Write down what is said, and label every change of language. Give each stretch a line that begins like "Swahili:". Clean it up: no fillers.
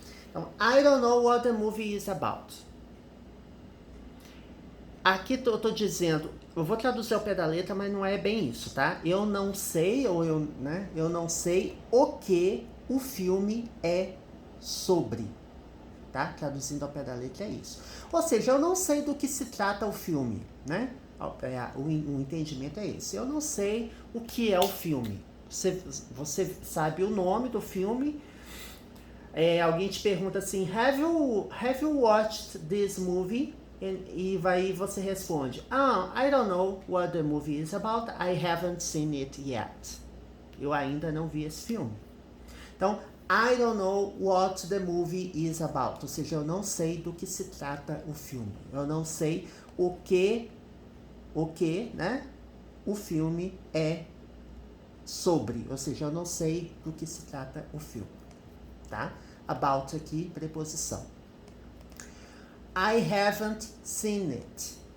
Portuguese: Então,
English: I don't know what the movie is about.
Portuguese: Aqui eu tô dizendo, eu vou traduzir ao pé da letra, mas não é bem isso, tá? Eu não sei, eu não sei o que o filme é sobre, tá? Traduzindo ao pé da letra é isso. Ou seja, eu não sei do que se trata o filme, né? O entendimento é esse. Eu não sei o que é o filme. Você sabe o nome do filme. Alguém te pergunta assim,
English: have you watched this movie?
Portuguese: E você responde,
English: I don't know what the movie is about. I haven't seen it yet.
Portuguese: Eu ainda não vi esse filme. Então,
English: I don't know what the movie is about.
Portuguese: Ou seja, eu não sei do que se trata o filme. Eu não sei o que, né? O filme é sobre. Ou seja, eu não sei do que se trata o filme. Tá?
English: About
Portuguese: aqui, preposição.
English: I haven't seen it.